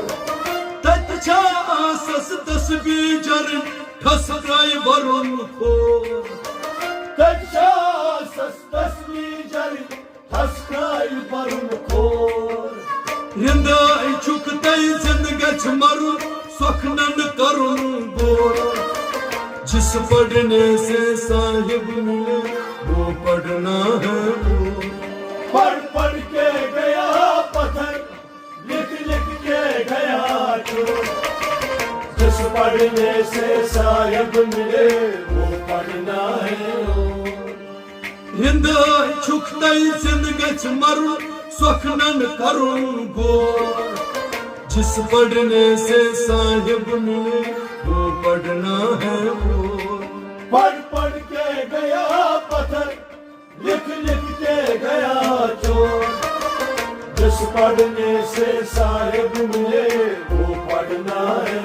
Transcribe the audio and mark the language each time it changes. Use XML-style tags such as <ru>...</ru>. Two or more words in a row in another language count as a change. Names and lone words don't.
<ks>تجھا آسس تسبیح جریں ٹھس کھائی برن کھور تجھا آسس تسبیح جریں ٹھس کھائی برن کھور رندائی چھک تائی زندگچ مرن سخنن کرن گور</ks> <ur>جس پڑھنے سے صاحب ملے وہ پڑھنا ہے پڑھ پڑھ کے گیا پتھر لکھ لکھ کے گیا چور جس پڑھنے سے صاحب ملے وہ پڑھنا ہے</ur> <ks>رندائی چھک تائی زندگچ مرن سخنن کرن گور</ks> <ur>جس پڑھنے سے صاحب ملے وہ پڑھنا ہے پڑھ پڑھ کے گیا پتھر لکھ لکھ کے گیا چور جس پڑھنے سے صاحب ملے وہ پڑھنا ہے</ur>